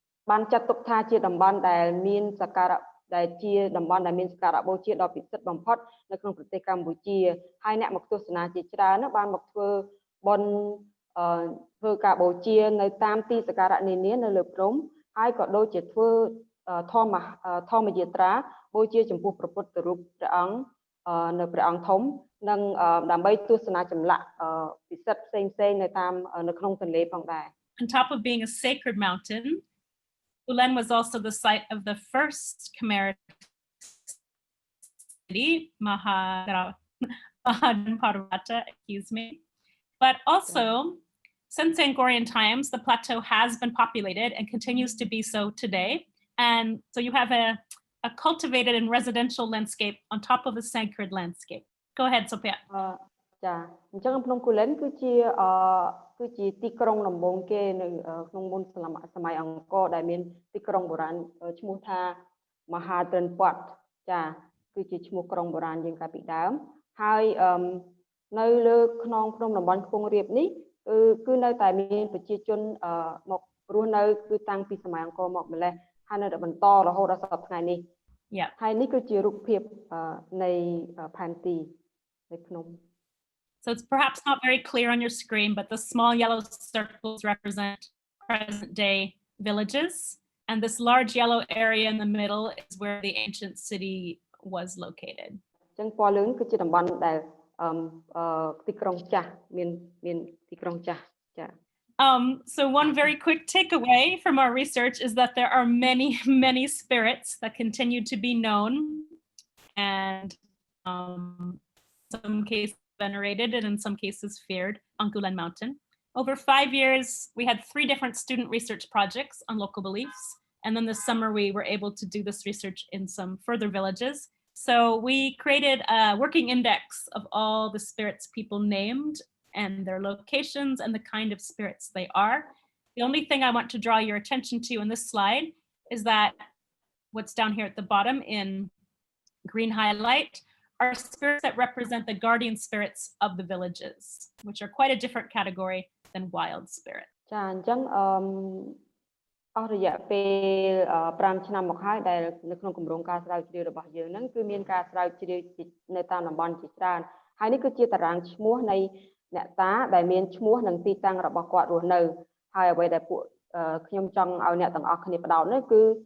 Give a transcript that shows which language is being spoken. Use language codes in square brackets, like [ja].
[km] បានចាត់ទុកថាជាតំបន់ដែលមានសក្ការៈដែលជាតំបន់ដែលមានសក្ការៈបូជាដ៏ពិសិដ្ឋបំផុតនៅក្នុងប្រទេសកម្ពុជាហើយអ្នកមកទស្សនាជាច្រើនបានមកធ្វើបុណ្យធ្វើការបូជានៅតាមទីសក្ការៈនានានៅលើព្រំហើយក៏ដូចជាធ្វើធម្មយាត្រាបូជាចំពោះព្រះពុទ្ធរូបព្រះអង្គនៅព្រះអង្គធំនិងដើម្បីទស្សនាចម្លាក់ពិសិដ្ឋផ្សេងៗនៅតាមនៅក្នុងទន្លេផងដែរ [en] On top of being a sacred mountain, Kulen was also the site of the first Khmer city, Mahadanparvata, But also, since Angkorian times, the plateau has been populated and continues to be so today. And so you have a cultivated and residential landscape on top of a sacred landscape. Go ahead, Sophia. [km] ចាអញ្ចឹងភ្នំ Kulen គឺជាទីក្រុងដំបូងគេនៅក្នុងមុនសម័យអង្គរដែលមានទីក្រុងបុរាណឈ្មោះថាមហាត្រឹនពាត់ចាគឺជាឈ្មោះក្រុងបុរាណយើងកាលពីដើមហើយនៅលើខ្នងភ្នំតំបន់ខ្ពង់រាបនេះគឺនៅតែមានប្រជាជនមករស់នៅគឺតាំងពីសម័យអង្គរមកម្លេះហើយនៅតែបន្តរហូតដល់សប្តាហ៍ថ្ងៃនេះហើយនេះគឺជារូបភាពនៃផែនទីនៃភ្នំ [en] So it's perhaps not very clear on your screen, but the small yellow circles represent present-day villages, and this large yellow area in the middle is where the ancient city was located. [km] អញ្ចឹងពណ៌លឿងគឺជាតំបន់ដែលទីក្រុងចាស់មានទីក្រុងចាស់ចា [en] So one very quick takeaway from our research is that there are many spirits that continue to be known, and some cases venerated and in some cases feared on Kulen Mountain. Over 5 years, we had 3 different student research projects on local beliefs. And then this summer, we were able to do this research in some further villages. So we created a working index of all the spirits people named and their locations and the kind of spirits they are. The only thing I want to draw your attention to in this slide is that what's down here at the bottom in green highlight are spirits that represent the guardian spirits of the villages, which are quite a different category than wild spirit. [km] ចាអញ្ចឹងអស់រយៈពេល5ឆ្នាំមកហើយដែលនៅក្នុងគម្រោងការស្រាវជ្រាវរបស់យើងហ្នឹងគឺមានការស្រាវជ្រាវនៅតាមតំបន់ជាច្រើនហើយនេះគឺជាតារាងឈ្មោះនៃអ្នកតាដែលមានឈ្មោះនិងទីតាំងរបស់គាត់រស់នៅហើយអ្វីដែលពួកខ្ញុំចង់ឲ្យអ្នកទាំងអស់គ្នាបដោតនោះគឺ